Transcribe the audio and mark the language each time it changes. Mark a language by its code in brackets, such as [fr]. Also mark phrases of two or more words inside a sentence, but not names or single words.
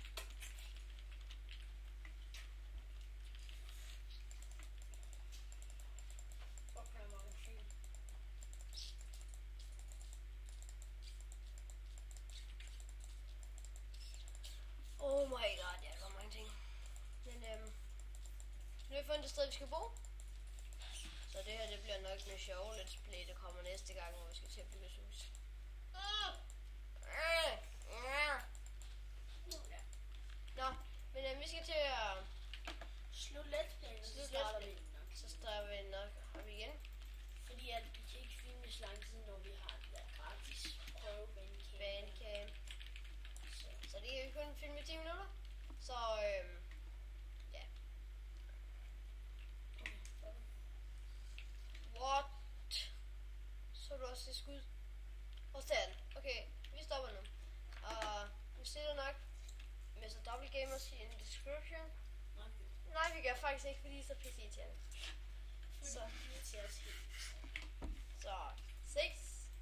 [en] Oh my god, [da] jeg har mange ting. Men nu har vi fundet et sted, vi skal bo. Så det her, det bliver nok noget sjovt [en] let's play, [da] der kommer næste gang, hvor vi skal til at bygge et hus. Nå, men vi skal til at Slut [en] let's play, [da] så starter vi den nok. Så starter vi nok op igen. Fordi at vi kan ikke filme så lang tid, når vi har det der gratis prøve Bandcamp. Så det kan vi kun filme i 10 minutter. Så ja. What? Så du også det skud? Og sådan. Okay, vi stopper nu. Vi stiller nok Mr. [en] Double Gamers in description. [da] Nej, vi gør faktisk ikke, fordi så PC til. Så 6